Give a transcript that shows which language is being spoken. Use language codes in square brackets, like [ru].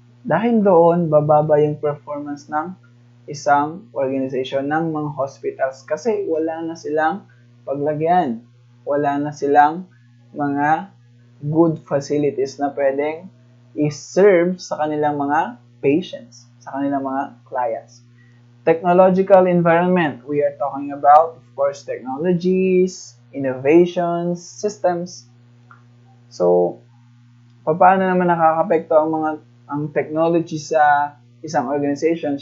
[tl] Dahil doon, bababa yung performance ng isang organization, ng mga hospitals, kasi wala na silang paglagyan, wala na silang mga [en] good facilities [tl] na pwedeng i-serve sa kanilang mga patients, sa kanilang mga clients. [en] Technological environment, we are talking about, of course, technologies, innovations, systems. [tl] So, paano naman nakakapekto ang technology sa isang organization?